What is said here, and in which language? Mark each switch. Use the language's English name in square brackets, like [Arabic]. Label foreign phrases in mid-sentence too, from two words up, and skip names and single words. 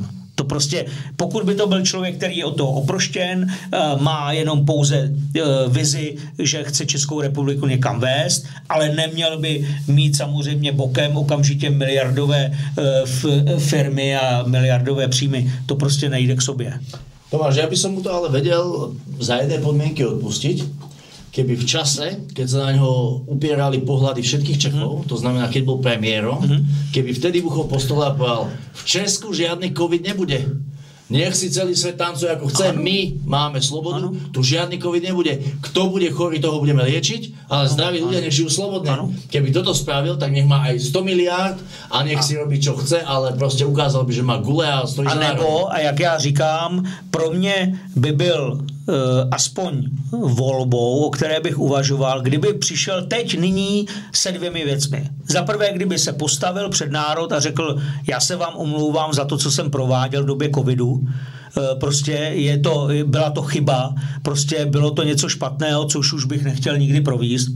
[Czech] To prostě, pokud by to byl člověk, který je od toho oproštěn, má jenom pouze vizi, že chce Českou republiku někam vést, ale neměl by mít samozřejmě bokem okamžitě miliardové firmy a miliardové příjmy. To prostě nejde k sobě. [Slovak] Tomáš, ja by som mu to ale vedel za jedné podmienky odpustiť, keby v čase, keď sa na ňo upierali pohľady všetkých Čechov, to znamená, keď bol premiérom, keby vtedy buchol po stole a povedal, v Česku žiadny COVID nebude. Nech si celý svet tancuje ako chce, my máme slobodu, tu žiadny COVID nebude. Kto bude chorý, toho budeme liečiť, ale zdraví ľudia nech žijú slobodne. Keby toto spravil, tak nech má aj 100 miliárd a nech si robí, čo chce, ale prostě ukázal by, že má gule a stojí za národ. [Czech] A jak já říkám, pro mě by byl aspoň volbou, o které bych uvažoval, kdyby přišel teď nyní se 2 věcmi. Za prvé, kdyby se postavil před národ a řekl, já se vám omlouvám za to, co jsem prováděl v době covidu, prostě byla to chyba, prostě bylo to něco špatného, což už bych nechtěl nikdy províst.